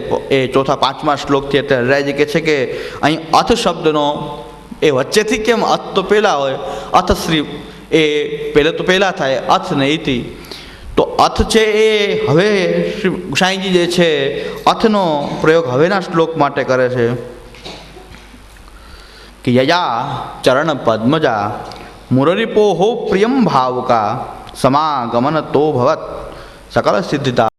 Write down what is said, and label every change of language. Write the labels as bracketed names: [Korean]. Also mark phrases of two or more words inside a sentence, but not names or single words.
[Gujarati] એ પાંચમા શ્લોકથી એટલે હરિરાયજી કહે છે કે અહીં અથ શબ્દનો એ વચ્ચેથી કેમ અથ તો પહેલાં હોય, અથ શ્રી એ પહેલાં તો પહેલાં થાય અથ ને ઇતિ. તો અથ છે એ હવે શ્રી ગુસાઈજી જે છે અથનો પ્રયોગ હવેના શ્લોક માટે કરે છે कि [Sanskrit] यया चरण पद्मजा मुररिपोहो प्रियम भावका समागमन तो भवत सकल सिद्धिता